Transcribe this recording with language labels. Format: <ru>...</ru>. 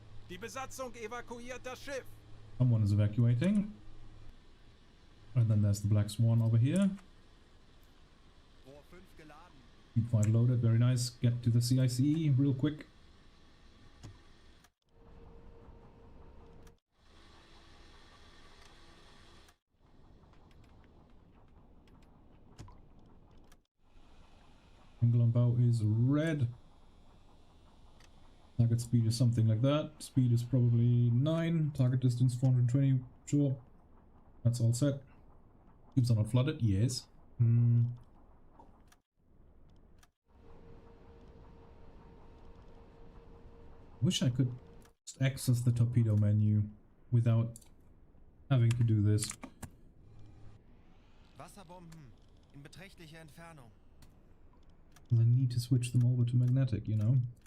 <de>Die Besatzung evakuiert das Schiff.</de> <en>Someone is evacuating. And then there's the Black Swan over here.</en> <de>Rohr 5 geladen.</de> <en>Keep 5 loaded, very nice. Get to the CICE real quick. Angle on bow is red. Target speed is something like that. Speed is probably 9. Target distance 420. Sure. That's all set. Tubes are not flooded. Yes. Wish I could just access the torpedo menu without having to do this.</en> <de>Wasserbomben in beträchtlicher Entfernung.</de> <en>I need to switch them over to magnetic, you know.</en>